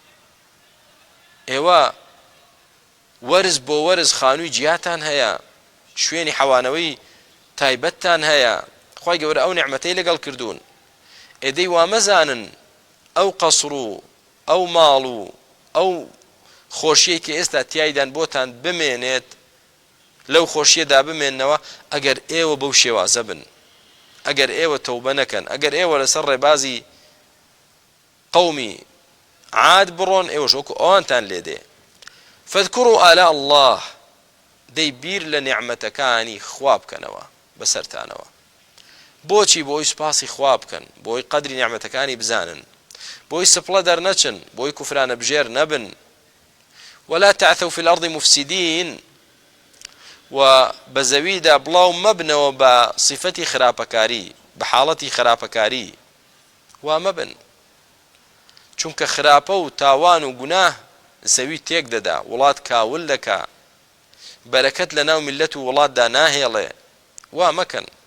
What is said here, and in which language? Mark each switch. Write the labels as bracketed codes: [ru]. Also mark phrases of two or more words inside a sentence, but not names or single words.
[ckb] ئێوە وەرز بۆ وەرز خانووی جیاتان هەیە شوێنی حەوانەوەی تایبەتتان هەیە خوای گەورە ئەو نیعمەتەی لەگەڵ کردوون ئێدەی وامەزانن ئەو قەسڕ و ئەو ماڵ و ئەو خۆشیەی کە ئێستا تیایدان بۆتان بمێنێت لەو خۆشیەدا بمێننەوە ئەگەر ئێوە بەو شێوازە بن ئەگەر ئێوە تەوبە نەکەن ئەگەر ئێوە لەسەر ڕێبازی قەومی عاد بڕۆن ئێوەش وەکو ئەوانتان لێ دێ [ar] فاذكروا آلاء الله [ckb] دەی بیر لە نیعمەتەکانی خوا بکەنەوە بەسەرتانەوە بۆچی بۆی سوپاسی خوا بکەن بۆی قەدری نیعمەتەکانی بزانن بۆی سپڵە دەرنەچن بۆی کوفرانە بژێر نەبن [ar] ولا تعثوا في الأرض مفسدين [ckb] و بەزەویدا بڵاو مەبنەوە بە صفەتی خراپەکاری بە حاڵەتی خراپەکاری وا مەبن چونکە خراپە و تاوان و گوناه زەوی تێک دەدا وڵات کاول دەکا بەرەکەت لە ناو میلەت و وڵاتدا ناهێڵێ وا مەکەن